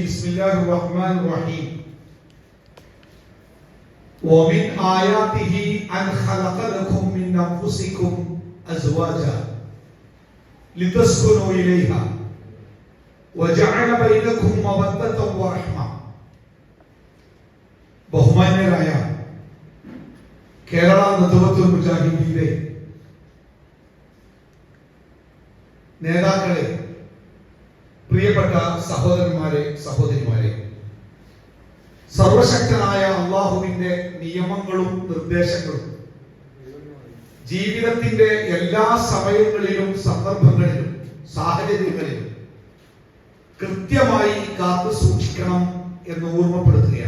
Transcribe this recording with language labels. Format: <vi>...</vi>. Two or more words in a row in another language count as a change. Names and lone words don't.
<ar>بسم الله الرحمن الرحيم. ومن آياته أن خلق لكم من أنفسكم أزواجا لتسكنوا إليها وجعل بينكم مودة ورحمة.</ar> <ml>ബഹുമാന്യരായ കേരള നദ്വത്തുൽ മുജാഹിദീന്റെ നേതാക്കളെ, പ്രിയപ്പെട്ട സഹോദരന്മാരെ, സഹോദരിമാരെ, സർവശക്തനായ അള്ളാഹുവിന്റെ നിയമങ്ങളും നിർദ്ദേശങ്ങളും ജീവിതത്തിന്റെ എല്ലാ സമയങ്ങളിലും സന്ദർഭങ്ങളിലും സാഹചര്യങ്ങളിലും കൃത്യമായി കാത്തു സൂക്ഷിക്കണം എന്ന് ഓർമ്മപ്പെടുത്തുകയാണ്.</ml>